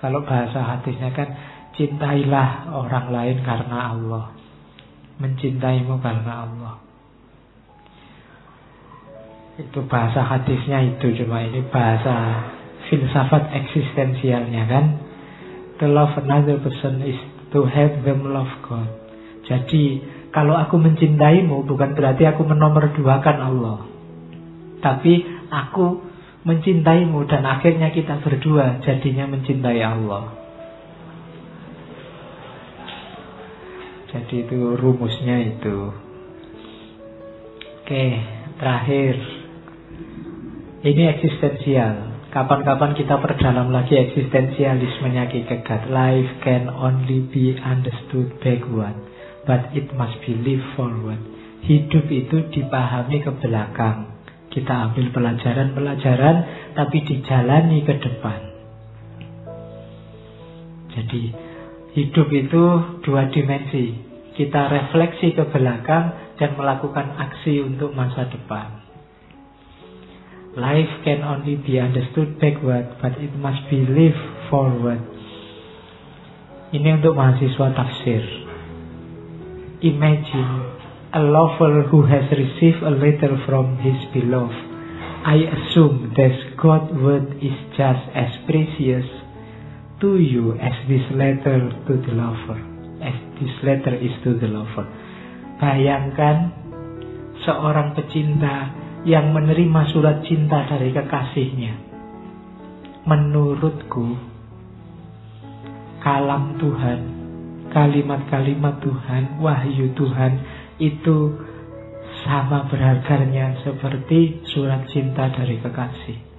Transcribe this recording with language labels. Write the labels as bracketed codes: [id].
[id] Kalau bahasa hadisnya kan, cintailah orang lain karena Allah, mencintaimu karena Allah. Itu bahasa hadisnya itu. Cuma ini bahasa filsafat eksistensialnya kan. [en] To love another person is to help them love God. [id] Jadi kalau aku mencintaimu bukan berarti aku menomorduakan Allah, tapi aku mencintaimu dan akhirnya kita berdua jadinya mencintai Allah. Jadi itu rumusnya itu. Oke, terakhir. Ini eksistensial. Kapan-kapan kita perdalam lagi eksistensialismenya Ki Kegat. [en] Life can only be understood backward, but it must be lived forward. [id] Hidup itu dipahami ke belakang. Kita ambil pelajaran-pelajaran, tapi dijalani ke depan. Jadi, hidup itu dua dimensi. Kita refleksi ke belakang dan melakukan aksi untuk masa depan. [en] Life can only be understood backward, but it must be lived forward. [id] Ini untuk mahasiswa tafsir. [en] Imagine a lover who has received a letter from his beloved. I assume that God's word is just as precious to you as this letter to the lover. This letter is to the lover. [id] Bayangkan seorang pecinta yang menerima surat cinta dari kekasihnya. Menurutku, kalam Tuhan, kalimat-kalimat Tuhan, wahyu Tuhan itu sama berharganya seperti surat cinta dari kekasih.